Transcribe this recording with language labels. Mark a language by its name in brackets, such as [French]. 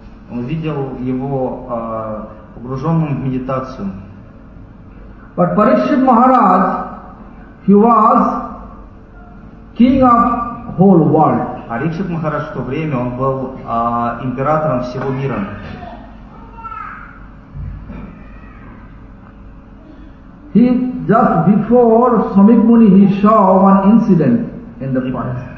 [Russian] Он видел его погруженным в медитацию. [English] But Parikshit Maharaj, he was king of whole world. [Russian] Parikshit Maharaj в то время он был императором всего мира. [English] He just before Swamik Muni, he saw one incident in the forest.